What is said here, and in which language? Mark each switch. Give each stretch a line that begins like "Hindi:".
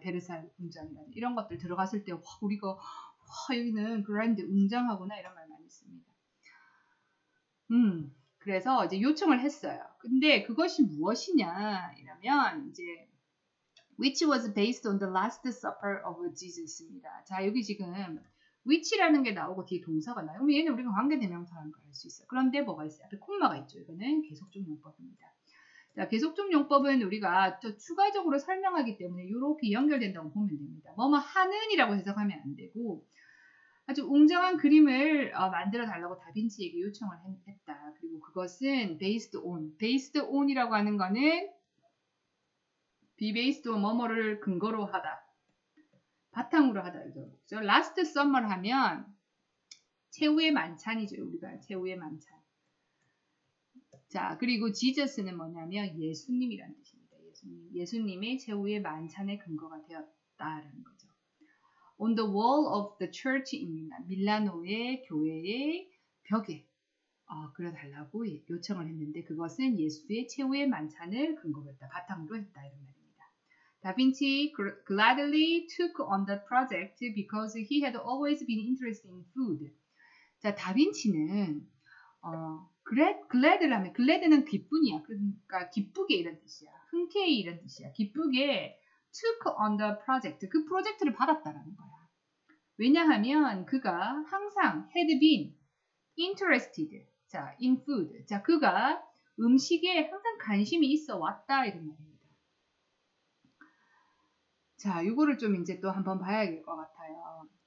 Korean: 베르사유 궁전이라든지 이런 것들 들어갔을 때 우리가 여기는 그랜드 웅장하구나 이런 말 많이 씁니다. 그래서 이제 요청을 했어요. 근데 그것이 무엇이냐 이러면 이제
English: which was based on the Last Supper of Jesus입니다.
Korean: 자, 여기 지금 which라는 게 나오고 뒤에 동사가 나요. 그럼 얘는 우리가 관계대명사라는 걸 알 수 있어요. 그런데 뭐가 있어요? 앞에 콤마가 있죠. 이거는 계속적 용법입니다. 자, 계속적 용법은 우리가 또 추가적으로 설명하기 때문에 이렇게 연결된다고 보면 됩니다. 뭐뭐 하는이라고 해석하면 안 되고 아주 웅장한 그림을 만들어 달라고 다빈치에게 요청을 했다. 그리고 그것은 based on이라고 하는 거는 be based on 뭐뭐를 근거로 하다. 바탕으로 하다. 그죠?
English: last summer
Korean: 하면 최후의 만찬이죠. 우리가 최후의 만찬. 자, 그리고 지저스는 뭐냐면 예수님이라는 뜻입니다. 예수님의 최후의 만찬의 근거가 되었다라는 거죠.
English: On the wall of the church in Milan.
Korean: 밀라노의 교회의 벽에 그려달라고 요청을 했는데 그것은 예수의 최후의 만찬을 근거로 했다. 바탕으로 했다. 이런 말입니다.
English: Da Vinci gladly took on the project because he had always been interested in food.
Korean: 자, 다빈치는 glad를 하면 glad는 기쁨이야. 그러니까 기쁘게 이런 뜻이야. 흔쾌히 이런 뜻이야.
English: 기쁘게 took on the project.
Korean: 그 프로젝트를 받았다라는 거야. 왜냐하면 그가 항상
English: had been interested. 자, in food.
Korean: 자, 그가 음식에 항상 관심이 있어 왔다 이런 말이에요. 자, 이거를 좀 이제 또 한번 봐야 될 것 같아요.